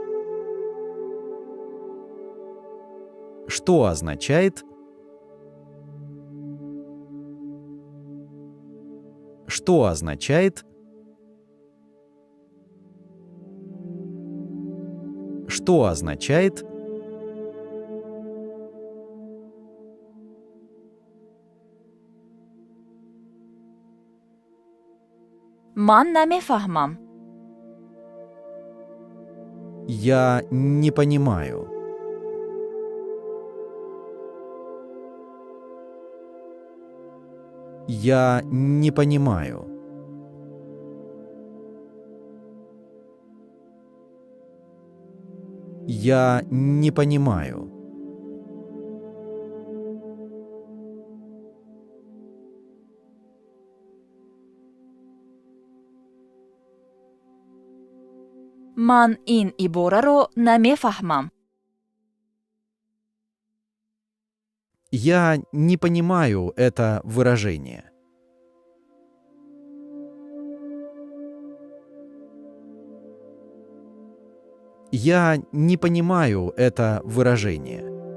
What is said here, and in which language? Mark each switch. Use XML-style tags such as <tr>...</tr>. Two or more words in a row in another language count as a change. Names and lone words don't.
<ru>Что означает? Что означает? Что означает?</ru> <tg>ман намефаҳмам.</tg> <ru>Я не понимаю. Я не понимаю. Я не понимаю.</ru> <tg>ман ин ибораро намефаҳмам.</tg> <ru>Я не понимаю это выражение. Я не понимаю это выражение.</ru>